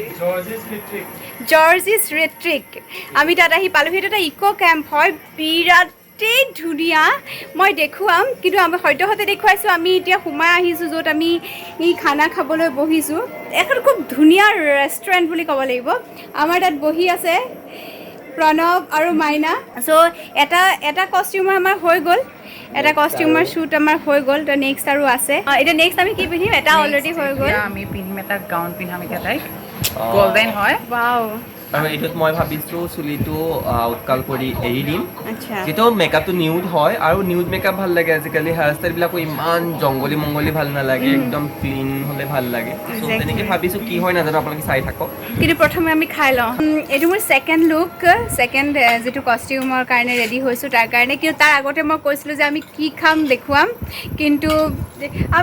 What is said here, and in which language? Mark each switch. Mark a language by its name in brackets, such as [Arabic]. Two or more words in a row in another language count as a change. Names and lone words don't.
[Assamese] জৰ্জিছ ৰিট্ৰিক আমি তাত আহি পালোহি এটা ইকো কেম্প হয় বিৰাটেই ধুনীয়া মই দেখুৱাম কিন্তু আমি হয়তো দেখুৱাইছো আমি এতিয়া সোমাই আহিছো যত আমি খানা খাবলৈ বহিছো এখন খুব ধুনীয়া ৰেষ্টুৰেণ্ট বুলি ক'ব লাগিব আমাৰ তাত বহি আছে Pranav aru Maina so eta costume amar hoy gol eta [English] costume shoot [Assamese] আমাৰ হৈ গ'ল to next আৰু আছে এটা next আমি কি পিন্ধিম এটা already হৈ গ'ল আমি পিন্ধিম এটা gown পিন্ধিম এটা like golden হয় wow আৰু এটোত মই ভাবিছো চুলিটো উৎকাল কৰি এৰি দিম আচ্ছা যেটো মেকআপটো নিউড হয় আৰু [English] nude makeup [Assamese] ভাল লাগে আজিকালি [English] hair style [Assamese] বিলাকো ইমান জংগলী মংগলী ভাল নালাগে একদম ক্লিন হলে ভাল লাগে সো তেনেকৈ ভাবিছো কি হয় নাজানো আপোনালোকে চাই থাকক কিন্তু প্ৰথমে আমি খাই লওঁ এটো মোৰ [English] second look [Assamese] সেকেন্ড যেটো কস্টিউমৰ কাৰণে ৰেডি হৈছো তাৰ কাৰণে কিন্তু তাৰ আগতে মই কৈছিলো যে আমি কি খাম দেখুৱাম কিন্তু আমি